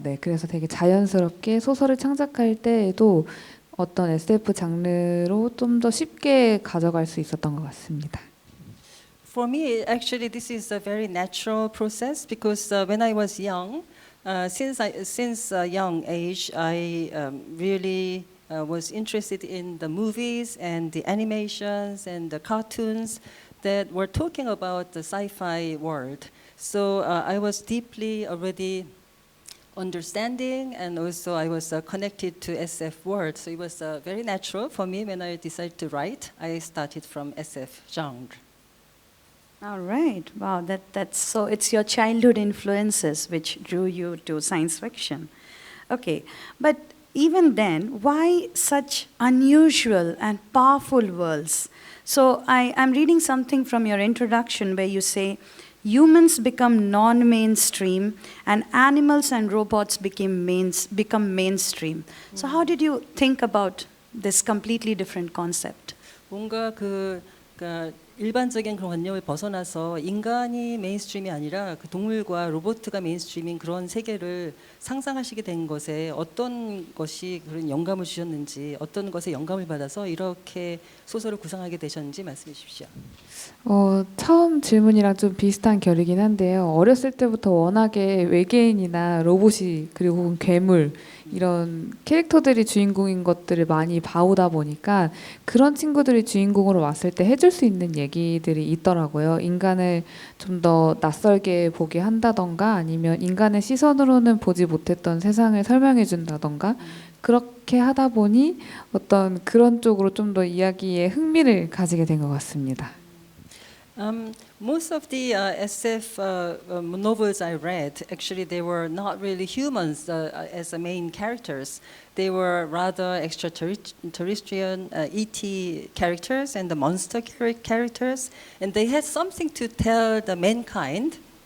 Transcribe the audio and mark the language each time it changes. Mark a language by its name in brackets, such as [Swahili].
[Korean] 네, 그래서 되게 자연스럽게 소설을 창작할 때에도 어떤 SF 장르로 좀 더 쉽게 가져갈 수 있었던 것 같습니다. [English] For me, actually, this is a very natural process because when I was young, since a young age, I really was interested in the movies and the animations and the cartoons that were talking about the sci-fi world. So I was deeply already understanding, and also I was connected to SF world. So it was very natural for me when I decided to write. I started from SF genre. All right. Wow, that's so it's your childhood influences which drew you to science fiction. Okay. But even then, why such unusual and powerful worlds? So I'm reading something from your introduction where you say humans become non-mainstream and animals and robots become mainstream. So how did you think about this completely different concept? [Korean] 뭔가 일반적인 그런 관념을 벗어나서 인간이 메인스트림이 아니라 그 동물과 로봇가 메인스트림인 그런 세계를 상상하시게 된 것에 어떤 것이 그런 영감을 주셨는지, 어떤 것에 영감을 받아서 이렇게 소설을 구상하게 되셨는지 말씀해 주십시오. 처음 질문이랑 좀 비슷한 결이긴 한데요. 어렸을 때부터 워낙에 외계인이나 로봇이 그리고 혹은 괴물 이런 캐릭터들이 주인공인 것들을 많이 봐오다 보니까 그런 친구들이 주인공으로 왔을 때 해줄 수 있는 얘기들이 있더라고요. 인간을 좀 더 낯설게 보게 한다던가 아니면 인간의 시선으로는 보지 못했던 세상을 설명해 준다던가 그렇게 하다 보니 어떤 그런 쪽으로 좀 더 이야기에 흥미를 가지게 된 것 같습니다. [English] Most of the SF novels I read, actually, they were not really humans as the main characters. They were rather extraterrestrial ET characters and the monster characters, and they had something to tell the mankind.